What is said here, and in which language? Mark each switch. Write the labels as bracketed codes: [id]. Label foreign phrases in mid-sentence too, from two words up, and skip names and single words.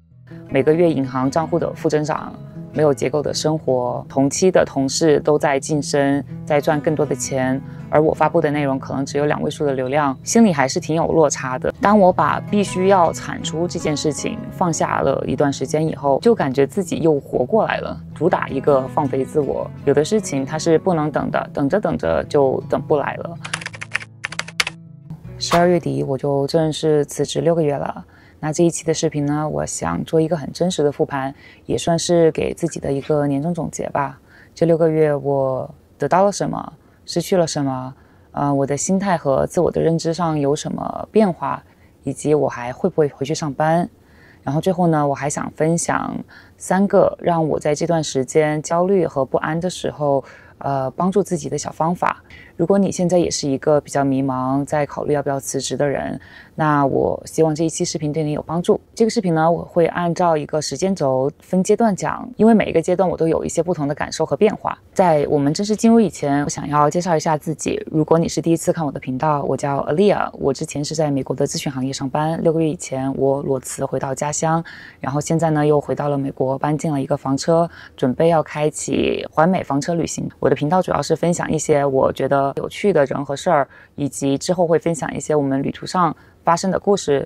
[zh] 每個月銀行賬戶的負增長，沒有結構的生活，同期的同事都在晉升，在賺更多的錢，而我發布的內容可能只有2位數的流量，心裡還是挺有落差的。當我把必須要產出這件事情放下了一段時間以後，就感覺自己又活過來了，主打一個放飛自我。有的事情它是不能等的，等着等着就等不來了。12月底我就正式辭職6個月了。那這一期的視頻呢，我想做一個很真實的復盤，也算是給自己的一個年終總結吧。這6個月我得到了什麼，失去了什麼？我的心態和自我的認知上有什麼變化，以及我還會不會回去上班？然後最後呢，我還想分享3個讓我在這段時間焦慮和不安的時候，幫助自己的小方法。如果你現在也是一個比較迷茫，在考慮要不要辭職的人，那我希望這一期視頻對你有幫助。這個視頻呢，我會按照一個時間軸分階段講，因為每一個階段我都有一些不同的感受和变化。在我們正式進入以前，我想要介紹一下自己。如果你是第一次看我的頻道，我叫 Aaliyah， 我之前是在美國的諮詢行業上班，6個月以前我裸辭回到家鄉，然後現在呢又回到了美國，搬進了一個房車，準備要開啟環美房車旅行。我的頻道主要是分享一些我覺得有趣的人和事兒，以及之後會分享一些我們旅途上發生的故事。